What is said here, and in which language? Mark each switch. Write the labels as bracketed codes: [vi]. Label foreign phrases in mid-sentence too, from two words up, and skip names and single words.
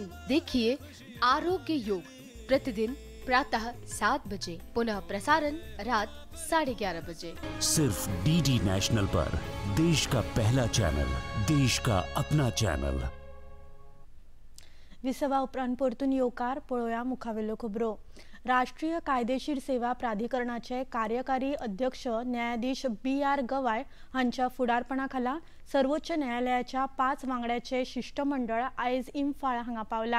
[hi] देखिए आरोग्य योग प्रतिदिन प्रातः 7 बजे, पुनः प्रसारण रात 11:30 बजे. सिर्फ डीडी नेशनल पर, देश का पहला चैनल, देश का अपना चैनल. [kok] विसवा उपरांत परतून येवकार पळोवया मुखावेल्यो खबरो। राष्ट्रीय कायदेशीर सेवा प्राधिकरणाचे कार्यकारी अध्यक्ष न्यायाधीश BR गवाय हांच्या फुडारपणाखाला सर्वोच्च न्यायालयाच्या 5 वांगड्याचे शिष्टमंडळ आयज इम्फाळ हांगा पावला।